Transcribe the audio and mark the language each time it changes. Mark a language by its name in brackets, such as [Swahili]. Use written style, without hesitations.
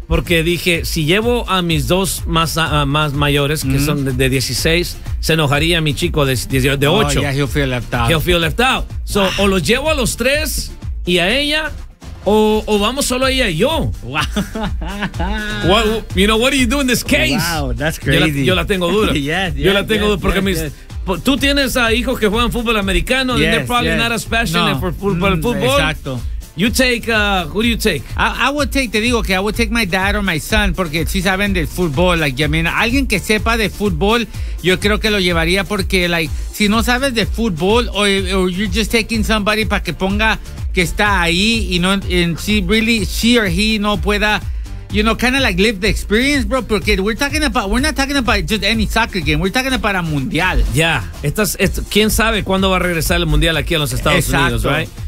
[Spanish] Porque dije, si llevo a mis dos más mayores, que son de 16, se enojaría mi chico de 8. [English] Yeah, he'll feel left out. He'll feel left out. So, [Spanish] o los llevo a los tres y a ella, o vamos solo ella y yo. [English] Wow. Well, you know, what do you do in this case? Wow, that's crazy. [Spanish] Yo la tengo dura. Yo la tengo dura porque tú tienes a hijos que juegan fútbol americano. [English] Yes, they're probably not as passionate for football. [Spanish] Exacto. [English] You take, who do you take? I would take my dad or my son, [Spanish] porque sí saben del fútbol. [English] Like, I mean, [Spanish] alguien que sepa de fútbol, yo creo que lo llevaría, porque [English] like, [Spanish] si no sabes de fútbol, [English] or you're just taking somebody [Spanish] para que ponga que está ahí y no, [English] and she or he [Spanish] no pueda, [English] you know, kind of like live the experience, bro. [Spanish] Porque [English] we're not talking about just any soccer game. We're talking about a mundial. Yeah. [Spanish] ¿Quién sabe cuándo va a regresar el mundial aquí a los Estados Unidos, [English] right?